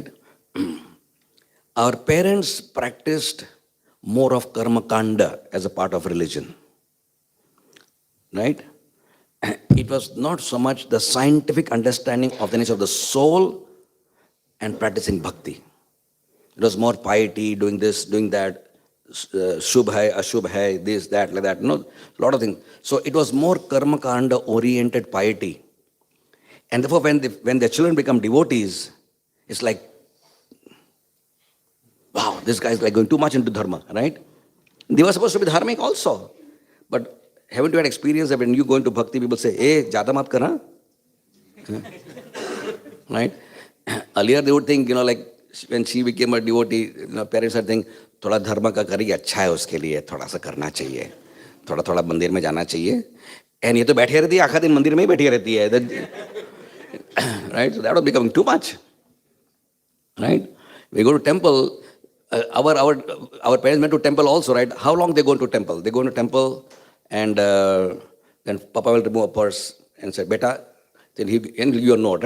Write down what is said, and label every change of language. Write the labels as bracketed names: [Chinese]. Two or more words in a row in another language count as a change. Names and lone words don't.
[English] Our parents practiced more of [Hindi] karma kanda [English] as a part of religion, right? it was not so much the scientific understanding of the nature of the soul and practicing bhakti. It was more piety, doing this, doing that, [Hindi] shubh hai, ashubh hai, [English] this, that, like that, a lot of things. So it was more [Hindi] karma kanda [English] oriented piety. And therefore, when the children become devotees, it's like, wow, this guy is like going too much into dharma, right? They were supposed to be dharmic also. But haven't you had experience that when you go into bhakti, people say, hey, [Hindi] jada mat kar, [English] right? Earlier they would think, like when she became a devotee, parents are thinking, [Hindi] थोड़ा धर्म का करिए अच्छा है उसके लिए थोड़ा सा करना चाहिए थोड़ा थोड़ा मंदिर में जाना चाहिए एंड ये तो बैठे रहती है आखा दिन मंदिर में ही बैठी रहती है [English] right so that was becoming too much right we go to temple our parents went to temple also, right? How long they go into temple? They go into temple and then Papa will remove a purse and say, beta, then he and your note, right?